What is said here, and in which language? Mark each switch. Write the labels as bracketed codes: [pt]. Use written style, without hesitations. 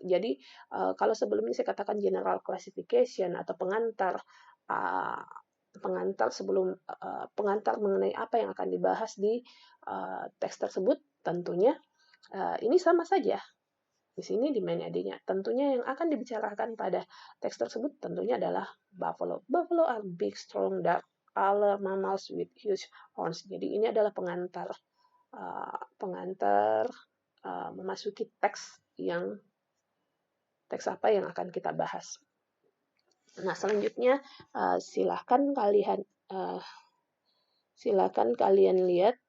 [id] Jadi kalau sebelumnya saya katakan general classification atau pengantar mengenai apa yang akan dibahas di teks tersebut, tentunya ini sama saja. Di sini di main ID-nya. Tentunya yang akan dibicarakan pada teks tersebut tentunya adalah buffalo. [en] Buffalo are big, strong, dark color mammals with huge horns. [id] Jadi ini adalah pengantar memasuki teks apa yang akan kita bahas. Nah, selanjutnya silakan kalian lihat.